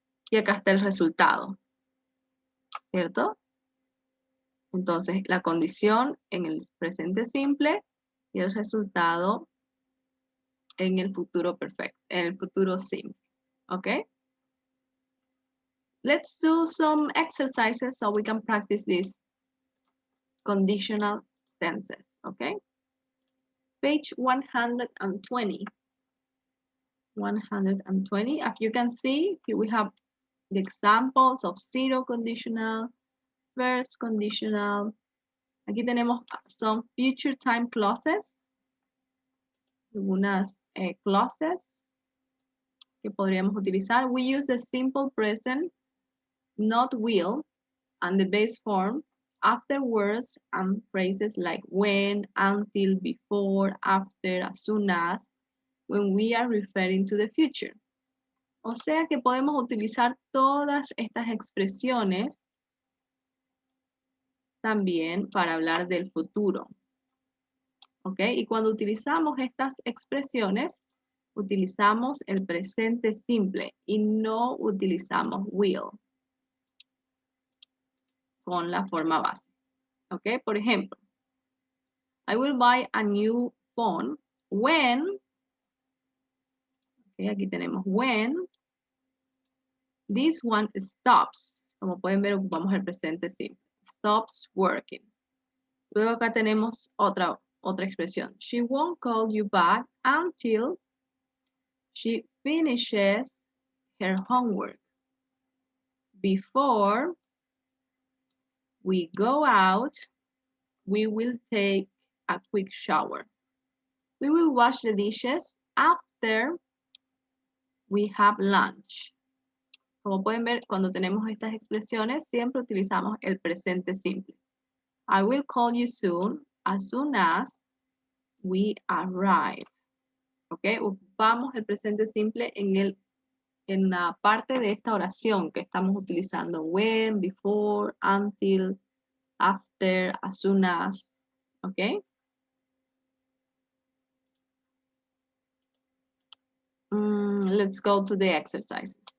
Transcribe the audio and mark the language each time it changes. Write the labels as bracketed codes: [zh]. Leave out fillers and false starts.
[es] Y acá está el resultado, ¿cierto? Entonces, la condición en el presente simple y el resultado en el futuro perfecto, en el futuro simple, ¿ok? [en] Let's do some exercises so we can practice these conditional tenses, okay? Page 120. 120. As you can see, here we have the examples of zero conditional, first conditional. [es] Aquí tenemos [en] some future time clauses, [es] algunas clauses que podríamos utilizar. [en] We use the simple present, not will, and the base form after words and phrases like when, until, before, after, as soon as, when we are referring to the future. [es] O sea que podemos utilizar todas estas expresiones también para hablar del futuro. ¿Ok? Y cuando utilizamos estas expresiones, utilizamos el presente simple y no utilizamos will con la forma base. ¿Ok? Por ejemplo, [en] I will buy a new phone when, okay, [es] aquí tenemos [en] when, this one stops. [es] Como pueden ver, ocupamos el presente simple. [en] Stops working. [es] Luego acá tenemos otra expresión. [en] She won't call you back until she finishes her homework. Before we go out, we will take a quick shower. We will wash the dishes after we have lunch. [es] Como pueden ver, cuando tenemos estas expresiones, siempre utilizamos el presente simple. [en] I will call you soon as we arrive. [es] ¿Ok? Ocupamos el presente simple en la parte de esta oración que estamos utilizando. [en] When, before, until, after, as soon as. [es] ¿Ok? [en] Let's go to the exercises.